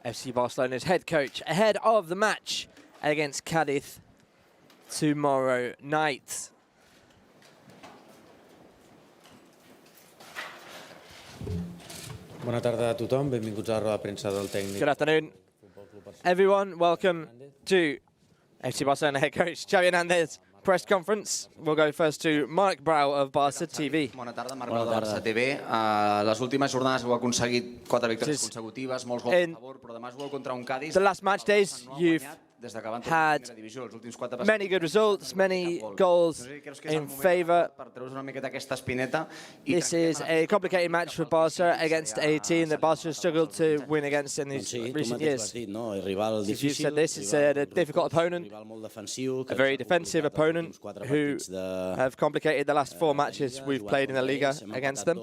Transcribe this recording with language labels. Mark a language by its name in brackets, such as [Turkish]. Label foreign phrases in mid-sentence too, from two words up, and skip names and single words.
[English] FC Barcelona's head coach, ahead of the match against Cadiz tomorrow night. [Catalan] Bona tarda a tothom, benvinguts a la roda de premsa del tècnic. [English] Good afternoon, everyone. Welcome to FC Barcelona head coach Xavi Hernández press conference. We'll go first to Marc Brau of Barça TV. [Catalan] Bona tarda, Marc Brau de Barça TV. Les últimes jornades heu aconseguit 4 victòries consecutives, molts gols a favor, però demà jugueu contra un Cadiz. [English] The last match days, you've had many good results, many goals in favour. This is a complicated match for Barca against a team that Barca has struggled to win against in these recent years. As you said this, it's a difficult opponent, a very defensive opponent who have complicated the last 4 matches we've played in the Liga against them.